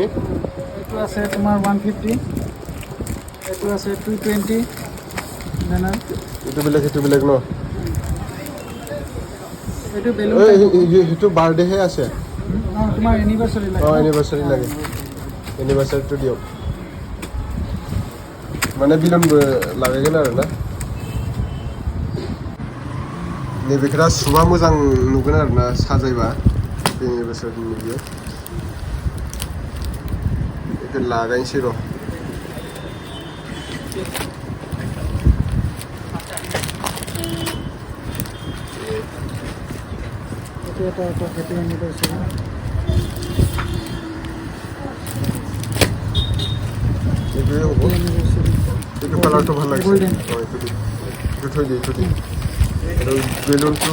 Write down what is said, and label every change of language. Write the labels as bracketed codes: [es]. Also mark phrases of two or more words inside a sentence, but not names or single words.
[as] এইটো আছে তোমাৰ 150 এইটো আছে 220 বেনাৰ এইটো বেলেগ ন এইটো বেলুন এইটো বাৰ্থডেহে আছে তোমাৰ এনিভাৰ্সাৰি লাগে এনিভাৰ্সাৰি লাগে এনিভাৰ্সাৰিটো দিয়ক [brx] माने बिलनबो लागायगोन आरो ना नैबेखौ सुबा मोजां नुगोन आरो ना साजायबा बेनि बोसोरनि बियो बेखौ लागायनोसै र' [as] এটা [en] happy anniversary [as] এইটো কালাৰটো ভাল লাগিছে এইটো থৈ দিয়ে আৰু বেলুন